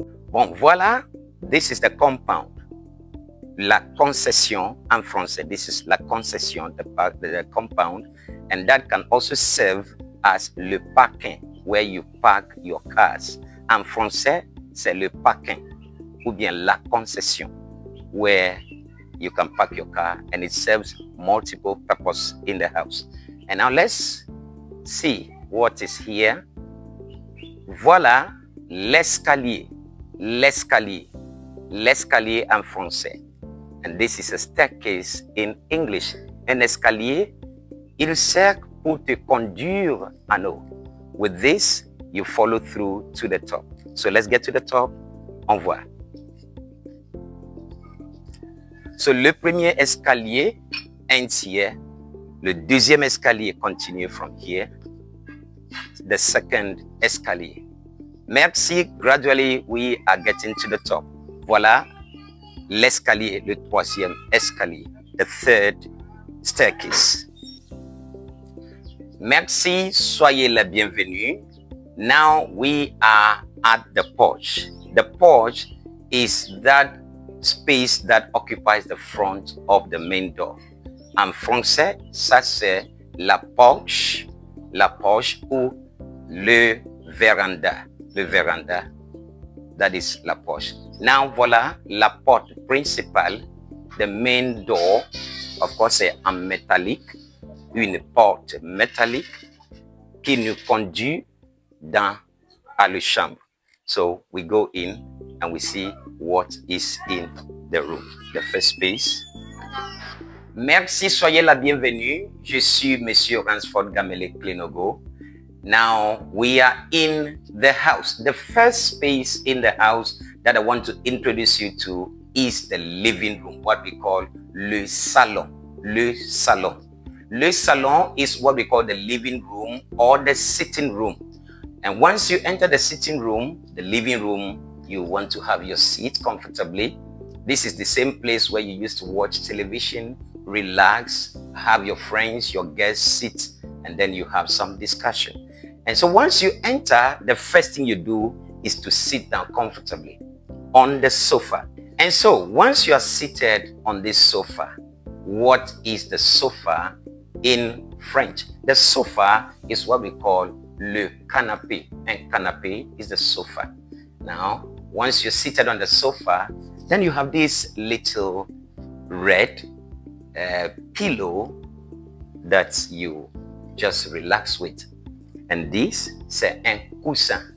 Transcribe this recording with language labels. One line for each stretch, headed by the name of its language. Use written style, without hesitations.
French: Bon, voilà,
English: this is the compound.
French: La concession en français,
English: this is la concession, the compound, and that can also serve as le parking, where you park your cars.
French: En français, c'est le parking, ou bien la concession,
English: where you can park your car, and it serves multiple purposes in the house. And now let's see what is here.
French: Voilà l'escalier, l'escalier, l'escalier en français.
English: And this is a staircase in English.
French: Un escalier, il sert pour te conduire en haut.
English: With this, you follow through to the top. So let's get to the top.
French: On voit. So le premier escalier
English: ends here.
French: Le deuxième escalier continue
English: from here. The second escalier.
French: Merci.
English: Gradually, we are getting to the top.
French: Voilà l'escalier, le troisième escalier,
English: the third staircase.
French: Merci, soyez la bienvenue.
English: Now we are at the porch. The porch is that space that occupies the front of the main door.
French: En français, ça c'est la porche ou le véranda. Le véranda,
English: that is
French: la porche. Now voilà la porte principale,
English: the main door. Of course,
French: c'est en métallique, une porte métallique qui nous conduit à la chambre.
English: So we go in and we see what is in the room. The first space.
French: Merci, soyez la bienvenue. Je suis Monsieur Ransford Gamele Klinogo.
English: Now we are in the house. The first space in the house that I want to introduce you to is the living room, what we call
French: le salon.
English: Le salon. Le salon is what we call the living room or the sitting room. And once you enter the sitting room, the living room, you want to have your seat comfortably. This is the same place where you used to watch television, relax, have your friends, your guests sit, and then you have some discussion. And so once you enter, the first thing you do is to sit down comfortably on the sofa. And so once you are seated on this sofa, what is the sofa in French? The sofa is what we call le canapé, and canapé is the sofa. Now, once you're seated on the sofa, then you have this little red pillow that you just relax with. And this,
French: c'est un coussin.